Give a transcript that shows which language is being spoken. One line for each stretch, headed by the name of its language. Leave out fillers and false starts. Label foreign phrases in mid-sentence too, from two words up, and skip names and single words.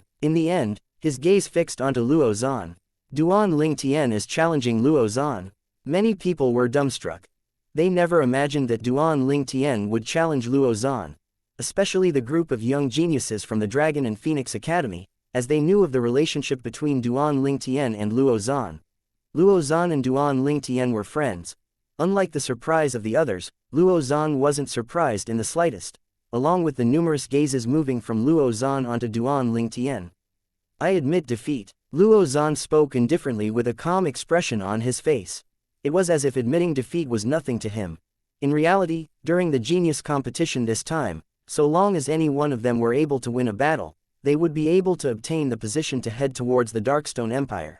English: In the end, his gaze fixed onto Luo Zan. Duan Ling Tian is challenging Luo Zan. Many people were dumbstruck. They never imagined that Duan Ling Tian would challenge Luo Zan, especially the group of young geniuses from the Dragon and Phoenix Academy, as they knew of the relationship between Duan Ling Tian and Luo Zan. Luo Zan and Duan Ling Tian were friends. Unlike the surprise of the others, Luo Zan wasn't surprised in the slightest, along with the numerous gazes moving from Luo Zan onto Duan Ling Tian. I admit defeat. Luo Zan spoke indifferently with a calm expression on his face. It was as if admitting defeat was nothing to him. In reality, during the genius competition this time, so long as any one of them were able to win a battle, they would be able to obtain the position to head towards the Darkstone Empire.